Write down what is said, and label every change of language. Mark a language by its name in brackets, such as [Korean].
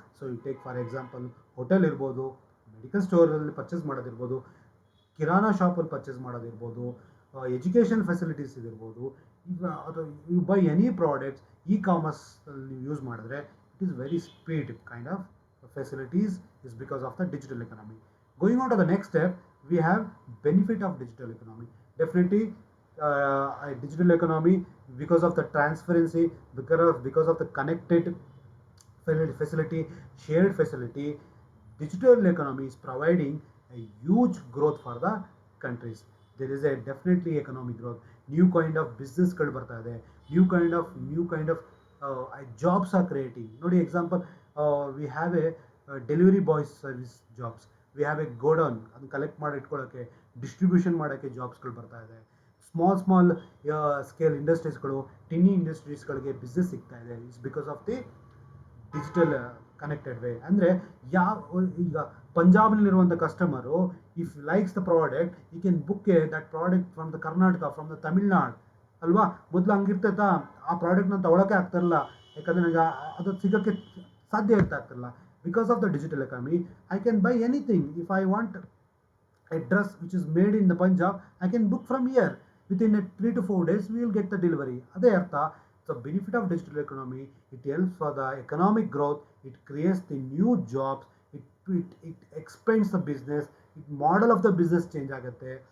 [English] so you take for example [Kannada] hotel ಇರ್ಬೋದು, medical ಸ್ಟೋರಲ್ಲಿ purchase ಮಾಡೋದಿರ್ಬೋದು, kirana ಶಾಪಲ್ಲಿ purchase ಮಾಡೋದಿರ್ಬೋದು, education facilities ಇದಿರ್ಬೋದು. [English] ಅಥವಾ you buy any products [Kannada] ಕಾಮರ್ಸಲ್ಲಿ ನೀವು use ಮಾಡಿದ್ರೆ [English] It is very speed kind of facilities is because of the digital economy. Going on to the next step, we have benefit of digital economy. Definitely digital economy, because of the transparency, because of the connected facility, shared facility, digital economy is providing a huge growth for the countries. There is a definitely economic growth. New kind of business [Kannada] ಗಳು ಬರ್ತಾ ಇದೆ, [English] new kind of jobs are creating. ನೋಡಿ example, we have a delivery boy service jobs, we have a godown [Kannada] ಅದನ್ನ collect ಮಾಡಿ ಇಟ್ಕೊಳ್ಳೋಕ್ಕೆ, distribution ಮಾಡೋಕ್ಕೆ ಜಾಬ್ಸ್ಗಳು ಬರ್ತಾ ಇದೆ. Small scale ಇಂಡಸ್ಟ್ರೀಸ್ಗಳು, ಟಿನ್ನಿ ಇಂಡಸ್ಟ್ರೀಸ್ಗಳಿಗೆ business ಸಿಗ್ತಾ ಇದೆ. [English] It's because of the digital connected way. [Kannada] ಅಂದರೆ ಈಗ ಪಂಜಾಬ್ನಲ್ಲಿರುವಂಥ customer [English] If likes the product, ಈ can book that product from the Karnataka, from the Tamil Nadu ಅಲ್ವಾ. [Kannada] ಮೊದಲು ಹಂಗಿರ್ತೈತಾ, ಆ ಪ್ರಾಡಕ್ಟ್ನ ತೊಗೊಳಕ್ಕೆ ಆಗ್ತಿರಲ್ಲ, ಯಾಕಂದರೆ ನನಗೆ ಅದು ಸಿಗೋಕ್ಕೆ ಸಾಧ್ಯ ಆಗ್ತಿರಲ್ಲ. [English] Because of the digital economy I can buy anything. If I want a dress which is made in the Punjab, I can book from here. Within 3 to 4 days, we will get the delivery. [Kannada] ಅದೇ ಅರ್ಥ. [English] The benefit of digital economy, it helps for the economic growth, it creates the new jobs, it expands the business, it model of the business change ಆಗುತ್ತೆ.